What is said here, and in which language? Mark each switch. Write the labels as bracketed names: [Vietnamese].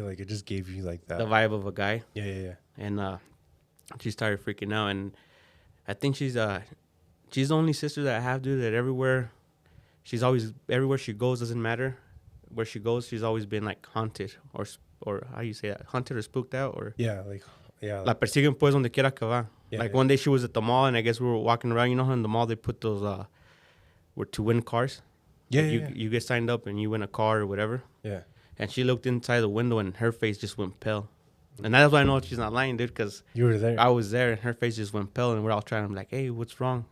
[English] Like it just gave you like that. The vibe of a guy. Yeah. And she started freaking out. And I think she's the only sister that I have, dude, that everywhere she goes, doesn't matter where she goes, she's always been like haunted or how do you say that? Haunted or spooked out or [Spanish] La persiguen pues donde quiera que va. [English] One day she was at the mall and I guess we were walking around. You know how in the mall they put those were to win cars. You get signed up and you win a car or whatever. Yeah. And she looked inside the window and her face just went pale. And that's why I know she's not lying, dude, because you were there. I was there and her face just went pale and we're all trying to like, hey, what's wrong?